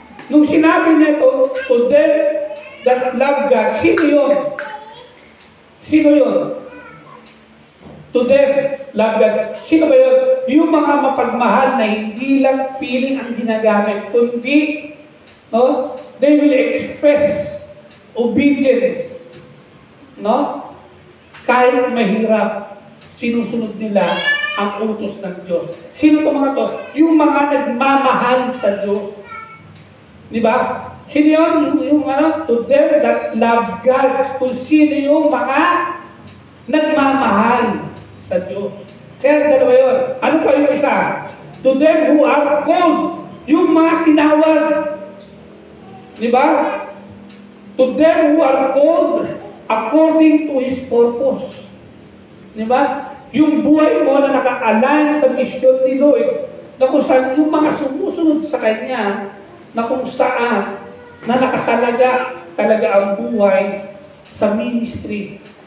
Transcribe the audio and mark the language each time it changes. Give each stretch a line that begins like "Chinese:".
Filipino: Nung sinabi niya ito,
English: to them that love God,
Filipino: sino yun? Sino yun?
English: To them, love God.
Filipino: Sino ba yun? Yung mga mapagmahal na hindi lang feeling ang ginagamit, kundi, no?
English: They will express obedience.
Filipino: No? Kahit mahirap, sinusunod nila ang utos ng Diyos. Sino itong mga to? Yung mga nagmamahal sa Diyos. Di ba? Sino yun?
English: Yung to them that love God.
Filipino: Kung sino yung mga nagmamahal sa Diyos. Kaya dalawa yun. Ano pa yung isa?
English: To them who are called.
Filipino: Yung mga tinawag. Di ba?
English: To them who are called according to His purpose.
Filipino: Di ba? Yung buhay mo na naka-align sa mission ni Lord, na kung saan yung mga sumusunod sa Kanya, na kung saan na nakatalaga talaga ang buhay sa ministry.